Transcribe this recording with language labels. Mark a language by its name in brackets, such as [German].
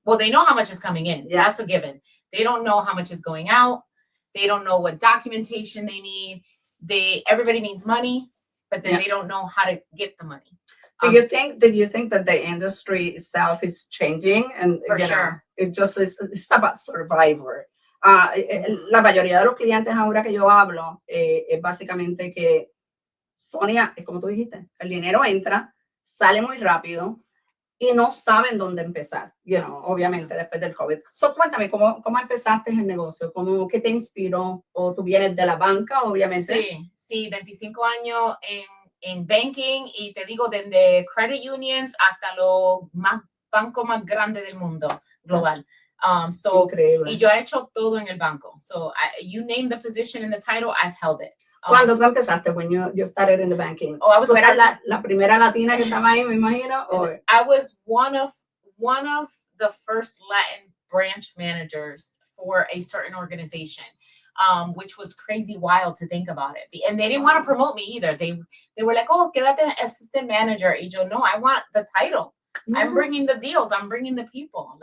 [English] Well, they know how much is coming in. Yeah. That's a given. They don't know how much is going out. They don't know what documentation they need. Everybody needs money, but then they don't know how to get the money. Do you think that the industry itself is changing? And for sure. It's about survivor. [Spanish] La mayoría de los clientes ahora que yo hablo es básicamente que, Sonia, es como tú dijiste, el dinero entra, sale muy rápido y no saben dónde empezar, obviamente después del COVID. So, cuéntame, ¿cómo empezaste el negocio? ¿Qué te inspiró? ¿O tú vienes de la banca, obviamente? Sí, 25 años en banking, y te digo, desde credit unions hasta los bancos más grandes del mundo global. Increíble. Y yo he hecho todo en el banco. [English] So you name the position in the title, I've held it. [Spanish] ¿Cuándo tú empezaste? [English] When you started in the banking? I was [Spanish] la primera latina que estaba ahí, me imagino. [English] Or? I was one of the first Latin branch managers for a certain organization. Which was crazy wild to think about it. And they didn't want to promote me either. They were like, oh, [Spanish] quédate [English] assistant manager. [Spanish] Y yo, no, [English] I want the title. I'm bringing the deals. I'm bringing the people.